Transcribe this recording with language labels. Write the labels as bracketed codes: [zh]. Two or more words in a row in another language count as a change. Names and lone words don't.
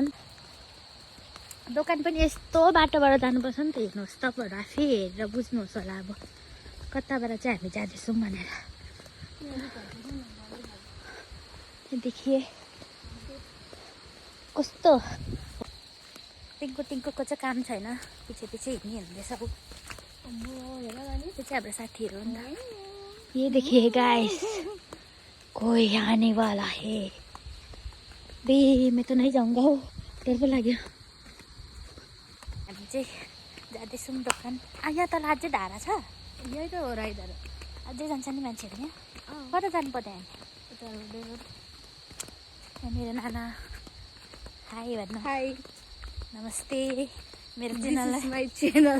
[ne] दोकान पनि यस्तो बाटोबाट जानुपर्छ नि त, हेर्नुहोस् तपाईँहरू आफै हेरेर बुझ्नुहोस् होला अब कताबाट चाहिँ हामी जाँदैछौँ भनेर। देखिए कस्तो टिङ्कु टिङ्कुको चाहिँ काम छैन, पछि पछि हिँड्दैछ अब। त्यो चाहिँ हाम्रो साथीहरू हो नि त। [hi] ये देखिए गाइस, कोई आने वाला है। बे मैं तो नहीं जाऊँगा हो, [ne] डर पो लाग्यो। हामी चाहिँ जाँदैछौँ दोकान। यहाँ तल अझै धारा छ, यही त हो राई धारा। अझै जान्छ नि मान्छेहरू यहाँ, कता जानु पर्यो हामी? मेरो नाना हाई भन्नु। हाई, नमस्ते मेरो च्यानल।